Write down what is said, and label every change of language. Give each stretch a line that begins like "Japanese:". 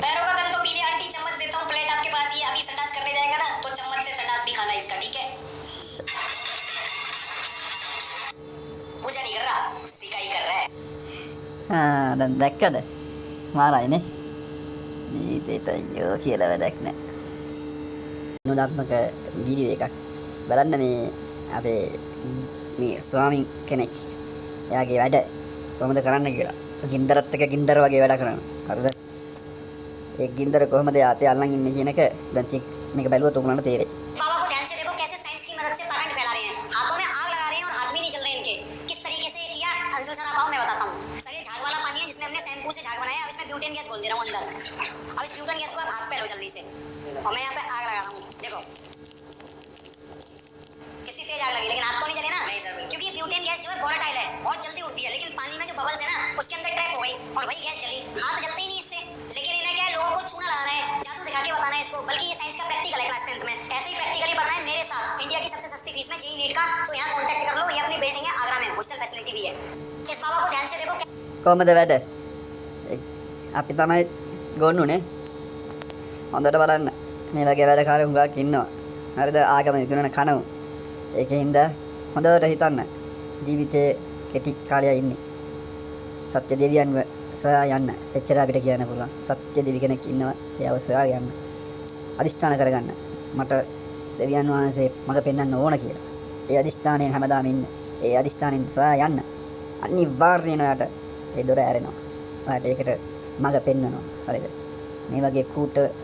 Hindi: पैरों का गंद तो पीले आंटी चम्मच देता हूँ प्लेट आपके पास ही है। अभी संडास करने जाएगा ना तो चम्मच से संडास भी खाना है इसका ठीक है पूजा नहीं कर रहा सिकाई कर रहा है
Sinhala: දැන් දැක්කද මාරයිනේ ජීවිතේට අයියෝ කියලා වැඩක් නෑ විනෝදාත්මක වීඩියෝ එකක් බලන්න මේ අපේ මේ ස්වාමීන් කෙනෙක් එයාගේ වැඩ කොහොමද කරන්න කියලා ගින්දරත් එක ගින්දර වගේ වැඩ කරනවා හරිද ඒ ගින්දර කොහොමද යාතේ අල්ලන් ඉන්නේ කියන එක දැන් මේක බැලුවොත් උගලන්ට තේරෙයි
Hindi: बाबा को ध्यान से देखो कैसे साइंस की मदद से करंट फैला रहे हैं हाथों में आग लगा रहे हैं और हाथ भी नहीं चल रहे इनके किस तरीके से किया अंशुल सर आप आओ मैं बताता हूँ सर ये झाग वाला पानी है जिसमें हमने शैम्पू से झाग बनाया अब इसमें ब्यूटेन गैस घोल दे रहा हूँ अंदर अब इस ब्यूटेन गैस को आप हाथ पे लो जल्दी से और मैं यहाँ पे आग लगा रहा हूँ देखो कितनी तेज आग लगी लेकिन हाथ तो नहीं जले ना नहीं सर क्योंकि ये ब्यूटेन गैस जो है वोलेटाइल है बहुत जल्दी उड़ती है लेकिन पानी में जो बबल्स है ना उसके अंदर ट्रैप हो गई और वही गैस जली हाथ जलते ही नहीं इससे लेकिन इन्हें क्या है लोगों को छूना लगाना है जादू दिखा के बताना है इसको बल्कि ये साइंस का प्रैक्टिकल है क्लास 10th में ऐसे ही प्रैक्टिकली पढ़ना है मेरे साथ इंडिया की सबसे सस्ती फीस में जेईई नीट का तो यहाँ कॉन्टैक्ट कर लो ये अपनी बिल्डिंग है आगरा में हॉस्टल फैसिलिटी भी है इस बाबा को ध्यान से देखो
Sinhala: කොහමද වැඩ අපි තමයි ගොන්නුනේ හොඳට බලන්න මේ වගේ වැඩකාරයෝ හුඟක් ඉන්නවා හරිද ආගම විකුණන කනව ඒකෙන්ද හොඳට හිතන්න ජීවිතේ කෙටි කාලයක් ඉන්නේ සත්‍ය දෙවියන්ව සොයා යන්න එච්චර අපිට කියන්න පුළුවන් සත්‍ය දෙවි කෙනෙක් ඉන්නවා එයාව සොයා යන්න අදිස්ථාන කරගන්න මට දෙවියන් වහන්සේ මඟ පෙන්වන්න ඕන කියලා ඒ අදිස්ථානයෙන් හැමදාම ඉන්න ඒ අදිස්ථානෙන් සොයා යන්න අනිවාර්යයෙන් ඔයාට ඒ දොර ඇරෙනවා ඔයාට ඒකට මඟ පෙන්වනවා හරිද මේ වගේ කූට